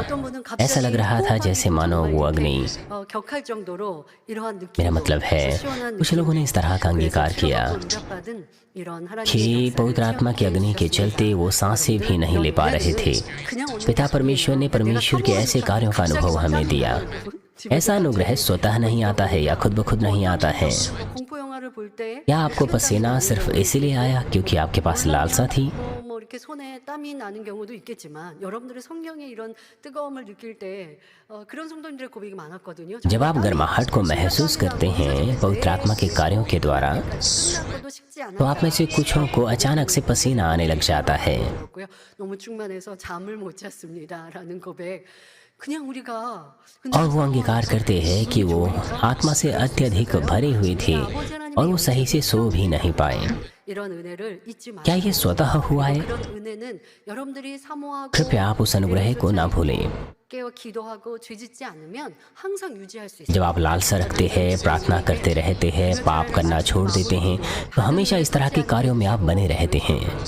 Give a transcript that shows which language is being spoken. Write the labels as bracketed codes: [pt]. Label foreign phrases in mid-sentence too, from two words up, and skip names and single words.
[hi] ऐसा लग रहा था जैसे मानो वो अग्नि, मेरा मतलब है कुछ लोगों ने इस तरह का अंगीकार किया कि पवित्र आत्मा की अग्नि के चलते वो सांसें भी नहीं ले पा रहे थे। पिता परमेश्वर ने परमेश्वर के ऐसे कार्यों का अनुभव हमें दिया। ऐसा अनुग्रह स्वतः नहीं आता है या खुद ब खुद नहीं आता है। क्या आपको पसीना सिर्फ इसीलिए आया क्योंकि आपके पास लालसा थी? [ko] 이렇게 손에 땀이 나는 경우도 있겠지만 여러분들의 성령의 이런 뜨거움을 느낄 때 그런 성도님들의 고백이 많았거든요. [hi] जब आप गर्माहट को महसूस करते हैं पवित्र आत्मा के कार्यों के द्वारा, तो आप में से कुछों को अचानक से पसीना आने लग जाता है। [ko] 너무 충만해서 잠을 못 잤습니다라는 고백. [hi] और वो अंगीकार करते हैं कि वो आत्मा से अत्यधिक भरे हुए थे और वो सही से सो भी नहीं पाए। क्या ये स्वतः हुआ है? कृपया आप उस अनुग्रह को ना भूलें। जब आप लालसा रखते हैं, प्रार्थना करते रहते हैं, पाप करना छोड़ देते हैं, तो हमेशा इस तरह के कार्यों में आप बने रहते हैं।